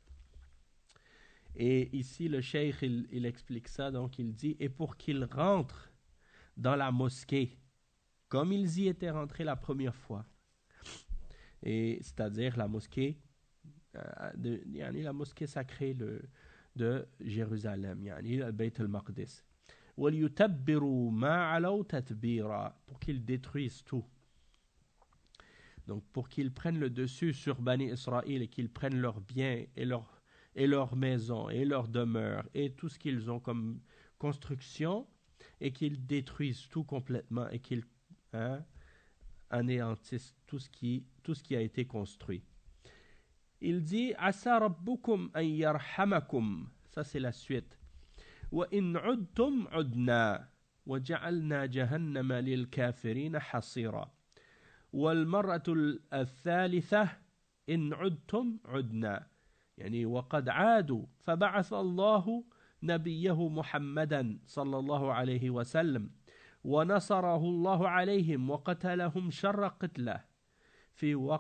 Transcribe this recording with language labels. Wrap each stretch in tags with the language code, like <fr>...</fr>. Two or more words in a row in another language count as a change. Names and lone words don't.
<fr>Et ici, le cheikh, il explique ça, donc il dit, et pour qu'ils rentrent dans la mosquée, comme ils y étaient rentrés la première fois. Et c'est-à-dire la mosquée, la mosquée sacrée de Jérusalem, le Bayt al-Maqdis.</fr> <ar>وَلْيُتَبِّرُوا مَا عَلَوْا تَتْبِيرًا,</ar> <fr>pour qu'ils détruisent tout. Donc pour qu'ils prennent le dessus sur Bani Israël et qu'ils prennent leurs biens et leurs maisons et leurs demeures et tout ce qu'ils ont comme construction et qu'ils détruisent tout complètement et qu'ils anéantissent tout ce qui a été construit. Il dit</fr> <ar>عسى ربكم أن يرحمكم.</ar> <fr>Ça c'est la suite.</fr> <ar>وإن عدتم عدنا وجعلنا جهنم للكافرين حصيرا. والمرة الثالثة إن عدتم عدنا يعني وقد عادوا فبعث الله نبيه محمدا صلى الله عليه وسلم ونصره الله عليهم وقتلهم شر قتله في</ar>